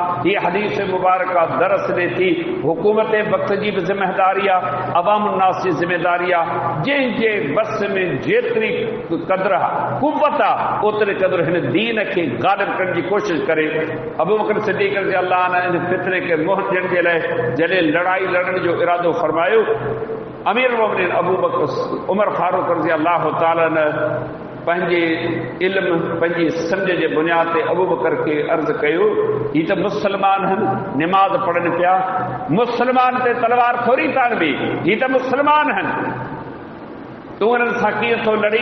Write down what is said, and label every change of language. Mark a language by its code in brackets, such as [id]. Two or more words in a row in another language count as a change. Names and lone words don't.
[sd] हीअ हदीस मुबारक दरस ॾे थी, हुकूमत वक़्त जी बि ज़िमेदारी आहे, अवाम नास जी ज़िमेदारी आहे। जंहिंजे बस में जेतिरी क़दुरु आहे, क़ुव्वत आहे, ओतिरे क़दुरु हिन दीन खे ग़ालिब करण जी कोशिशि करे। अबू बकर सिद्दीक़ [ar] رضي الله عنه [sd] इन फितने खे मुंहुं ॾियण जे लाइ जॾहिं लड़ाई लड़ण जो इरादो फरमायो, अमीर मोमिनीन अबू बकर उमर फारूक [ar] رضي الله تعالى [sd] पंहिंजे इल्म, पंहिंजी सम्झ जे बुनियाद ते अबू बकर खे अर्ज़ु कयो, ही त मुस्लमान आहिनि, निमाज़ पढ़नि पिया, मुस्लमान ते तलवार थोरी ताणबी, ही त मुस्लमान आहिनि, तूं उन्हनि सां कीअं थो लड़ी?